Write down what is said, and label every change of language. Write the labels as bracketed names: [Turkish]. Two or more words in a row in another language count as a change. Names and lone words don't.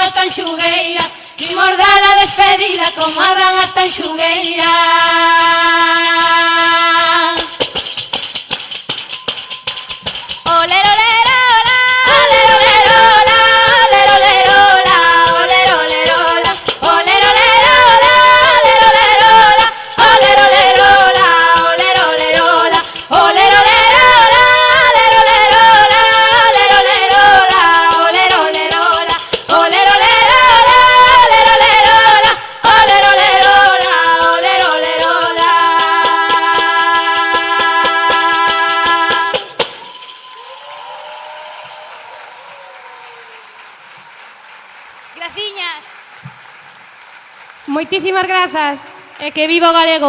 [Galician] Tanxugueiras, imos dar a despedida como a dan as Tanxugueiras. Olero, olero, ola, olero, olero, ola, olero, olero, ola, olero, olero, ola, olero, olero, ola, olero, olero, ola, olero, olero, ola, olero, olero, ola, olero, olero, ola, olero, olero, ola, olero, olero, ola, olero, olero, ola, olero, olero, ola, olero, olero, ola, olero, olero, ola, olero, olero, ola. Graciñas. Moitísimas grazas. E que viva o galego.